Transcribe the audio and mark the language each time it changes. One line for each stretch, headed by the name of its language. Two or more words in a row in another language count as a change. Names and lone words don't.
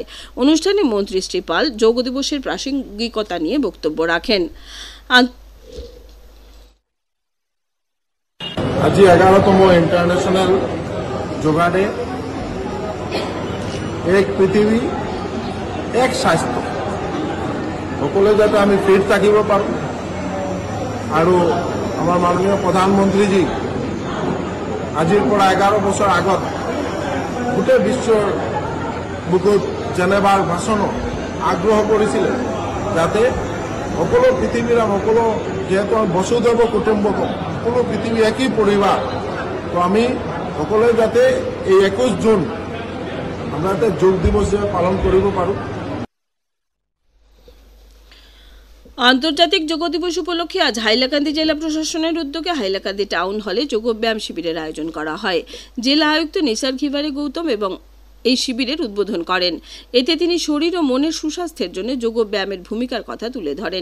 Bangla: অনুষ্ঠানে মন্ত্রী শ্রী পাল যোগ দিবসের প্রাসঙ্গিকতা নিয়ে বক্তব্য রাখেন।
Assamese: আজি 11তম
English: International Yoga Day.
Assamese: এক পৃথিবী, এক স্বাস্থ্য, সকলে যাতে আমি ফিট থাকিব পাৰোঁ। আৰু আমাৰ মাননীয় প্ৰধানমন্ত্ৰীজী আজিৰ পৰা 11 বছৰ আগত গোটেই বিশ্বৰ বুকুত জেনেভাৰ ভাষণত আগ্ৰহ কৰিছিলে যাতে সকলো পৃথিৱীৰ সকলো, যিহেতু
Sanskrit: বসুধৈৱ কুটুম্বকম,
Assamese: সকলো পৃথিৱী একই পৰিবাৰ, তো আমি সকলোৱে যাতে এই 21 জুন আমরা যাতে যোগ দিবস পালন কৰিব পাৰোঁ।
Bangla: আন্তর্জাতিক যোগ দিবস উপলক্ষে আজ হাইলাকান্দি জেলা প্রশাসনের উদ্যোগে হাইলাকান্দি টাউন হলে যোগব্যায়াম শিবিরের আয়োজন করা হয়। জেলা আয়ুক্ত নিসার খিবারে গৌতম এবং এই শিবিরের উদ্বোধন করেন। এতে তিনি শরীর ও মনের সুস্বাস্থ্যের জন্য যোগব্যায়ামের ভূমিকার কথা তুলে ধরেন।